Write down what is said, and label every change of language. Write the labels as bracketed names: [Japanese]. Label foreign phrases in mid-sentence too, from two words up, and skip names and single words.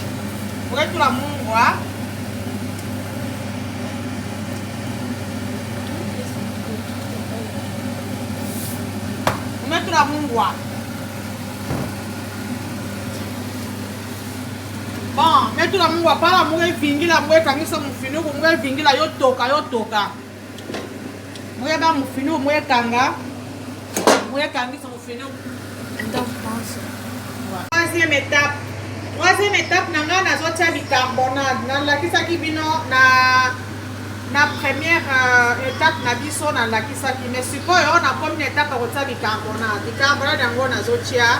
[Kongo] Mweza tula mungwa. Tula mungwa. Bon, metula mungwa para mwe vingila mwe kangisa mfinuku mwe vingila yotoka. Mwe ba mfinuku mwe kanga. Mwe kangisa mfinuku. [French] Troisième étape [Lingala] nanga nazotia bicarbonate. Na lakisa kibino na [French] première étape [Lingala] na biso na lakisa ki mais sikoyo na [French] première étape [Lingala] kotia bicarbonate yango nazotia.